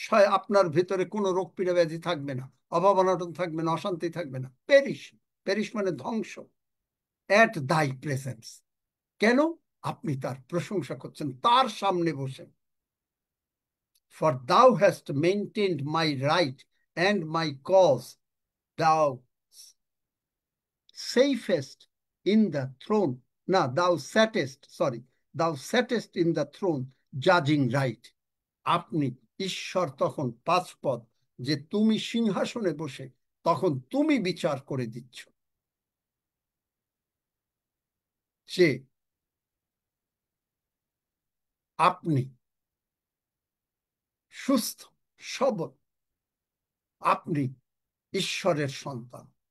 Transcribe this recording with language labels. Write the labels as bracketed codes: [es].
[bn] আপনার ভেতরে কোনো রোগ পীড়া ব্যাধি থাকবে না, অভাব অনটন থাকবে না, অশান্তি থাকবে না। পেরিশ, পেরিশ মানে ধ্বংস। অ্যাট দাই প্রেজেন্স, কেন? আপনি তার প্রশংসা করছেন তার সামনে বসে। [en] For thou hast maintained my right and my cause, thou safest in the throne, না, thou sattest, sorry, thou sattest in the throne, judging right. [bn] আপনি ঈশ্বর তখন 5 পদ, যে তুমি সিংহাসনে বসে তখন তুমি বিচার করে দিচ্ছ, যে আপনি সুস্থ সবল, আপনি ঈশ্বরের সন্তান।